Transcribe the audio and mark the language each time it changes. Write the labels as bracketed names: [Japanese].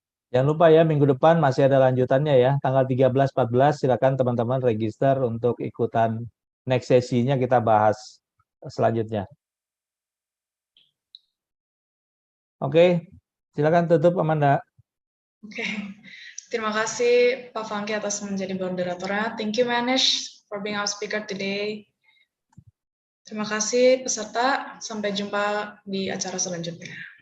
[Indonesian] Jangan lupa ya, minggu depan masih ada lanjutannya ya. Tanggal 13-14 silakan teman-teman register untuk ikutan next sesinya, kita bahas selanjutnya. Oke, silakan tutup Amanda. Oke. Terima kasih Pak Funky atas menjadi moderatornya. [English] Thank you Manish for being our speaker today. [Indonesian] Terima kasih peserta. Sampai jumpa di acara selanjutnya.